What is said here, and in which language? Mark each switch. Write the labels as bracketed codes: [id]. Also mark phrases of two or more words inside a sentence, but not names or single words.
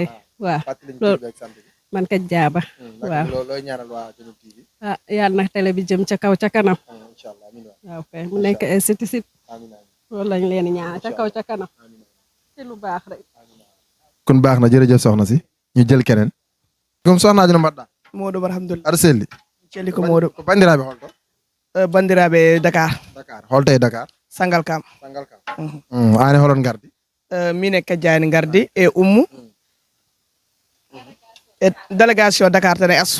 [wo] waaw loolu man kat jaaba. waaw looy ñaanal waa Junub TV. ah yàlla na télé bi jëm ca kaw ca kanam. [ar] إن شاء الله آمين. [wo] waaw kay mu nekk ay site loolu lañ leen di ñaanal ca kaw ca kanam. ci lu baax rek. kon baax na jërëjëf soxna si ñu jël keneen. comme soxna Aduna Mbaɗɗa. [ff] Modou alhamdulillah. aɗa selli. celli ko Modou. ko bandiraɓe holto. bandiraɓe Dakar. Dakar holto e Dakar. Sangalkam. Sangalkam. An e holon gardi. min e Kajjani gardi e Oumou. e délégation Dakar tan e asso.